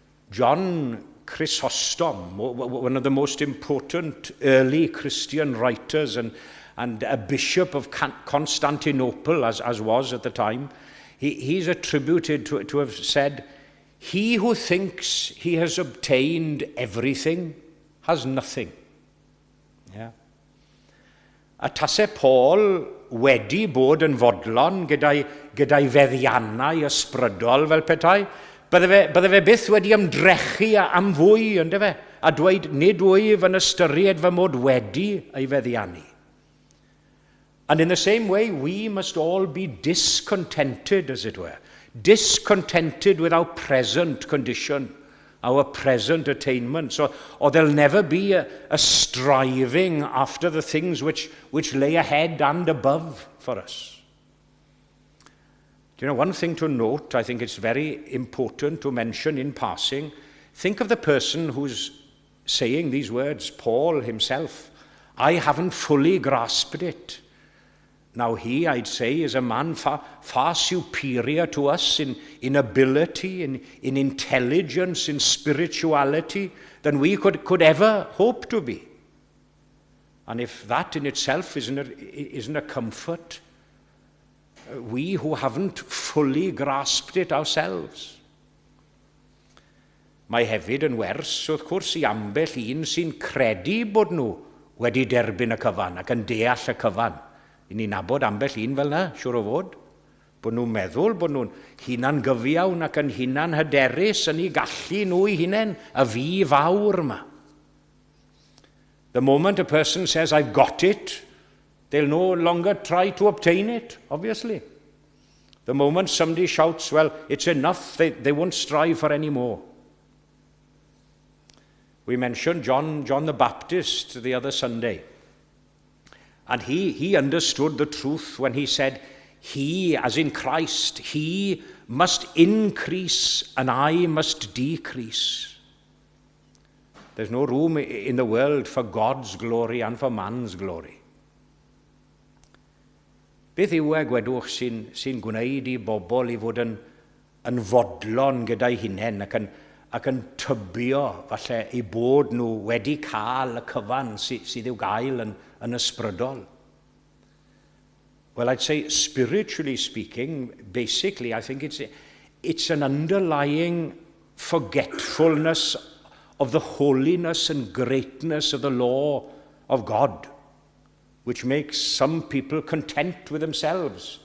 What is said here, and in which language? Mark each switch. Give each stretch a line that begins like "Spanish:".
English: John Chrysostom, one of the most important early Christian writers and a bishop of Constantinople, as was at the time, he's attributed to have said, "He who thinks he has obtained everything has nothing." Yeah.
Welsh: A tase Paul wedi bod yn fodlon gyda'i feddiannau ysbrydol fel petai, bydde fe byth wedi ymdrechu am fwy, ynddo fe, a dweud nid wyf yn ystyried fy mod wedi ei feddiannu.
English: And in the same way, we must all be discontented, as it were, discontented with our present condition, our present attainments, or there'll never be a striving after the things which lay ahead and above for us. Do you know, one thing to note, I think it's very important to mention in passing, think of the person who's saying these words, Paul himself. I haven't fully grasped it. Now he, I'd say, is a man far superior to us in ability, in intelligence, in spirituality, than we could ever hope to be. And if that in itself isn't a comfort, we who haven't fully grasped it ourselves.
Welsh: Mae hefyd yn wers, wrth gwrs, I ambell un sy'n credu bod nhw wedi derbyn y cyfan ac yn deall y cyfan. I ni nabod ambell un fel na, siwr o fod, bod nhw'n meddwl bod nhw'n hunan gyfiawn ac yn hunan hyderus yn ei gallu nhw I hunain, y fi fawr yma.
English: The moment a person says, I've got it, they'll no longer try to obtain it, obviously. The moment somebody shouts, well, it's enough, they won't strive for any more. We mentioned John the Baptist the other Sunday. And he understood the truth when he said, he, as in Christ, he must increase and I must decrease. There's no room in the world for God's glory and for man's glory.
Welsh: Beth yw gwedwch sy'n gwneud I bobl I fod yn fodlon gyda'i hunain ac yn tybio falle I bod nhw wedi cael y cyfan sydd i'w gael yn ysbrydol?
English: Well, I'd say, spiritually speaking, basically, I think it's an underlying forgetfulness of the holiness and greatness of the law of God, which makes some people content with themselves.